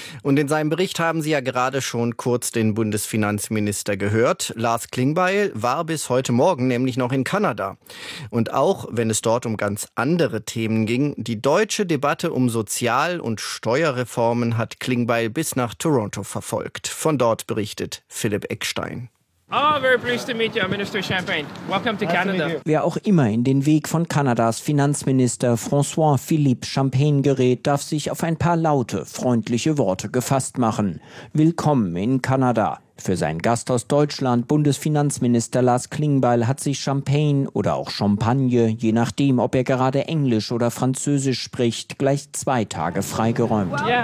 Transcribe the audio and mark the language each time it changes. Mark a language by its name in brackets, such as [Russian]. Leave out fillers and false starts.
[German] Und in seinem Bericht haben Sie ja gerade schon kurz den Bundesfinanzminister gehört. Lars Klingbeil war bis heute Morgen nämlich noch in Kanada. Und auch wenn es dort um ganz andere Themen ging, die deutsche Debatte um Sozial- und Steuerreformen hat Klingbeil bis nach Toronto verfolgt. Von dort berichtet Philipp Eckstein. [English] Oh, very pleased to meet you, Minister Champagne. Welcome to Canada. [German] Wer auch immer in den Weg von Kanadas Finanzminister François-Philippe Champagne gerät, darf sich auf ein paar laute, freundliche Worte gefasst machen. Willkommen in Kanada. Für seinen Gast aus Deutschland, Bundesfinanzminister Lars Klingbeil, hat sich Champagne oder auch Champagne, je nachdem, ob er gerade Englisch oder Französisch spricht, gleich 2 Tage freigeräumt.